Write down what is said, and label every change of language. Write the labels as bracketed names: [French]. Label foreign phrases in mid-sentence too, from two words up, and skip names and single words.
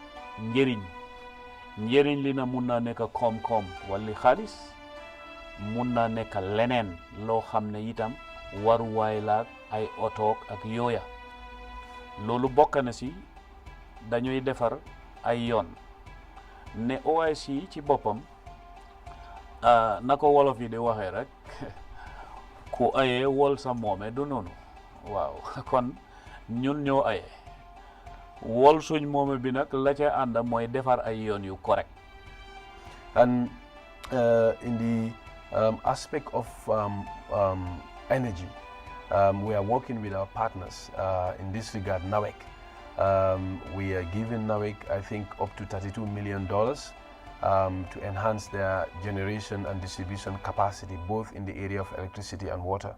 [Wolof] njëriñ li na mun naa nekk koom-koom wala xaalis mun naa nekk leneen loo xam ne itam waruwaay laak ay otoog ak yooya loolu bokk na si dañuy defar ay yoon ne OIC ci boppam na ko wolof yi di waxee rek ku ayee wol sa moome du noonu waaw kon ñun ñoo aye wol suñ moome bi nag la ca ànd mooy defar ay yoon yu correct. [English] And in the aspect of energy, we are working with our partners in this regard, NAWEC. We are giving NAWEC, I think, up to $32 million to enhance their generation and distribution capacity, both in the area of electricity and water.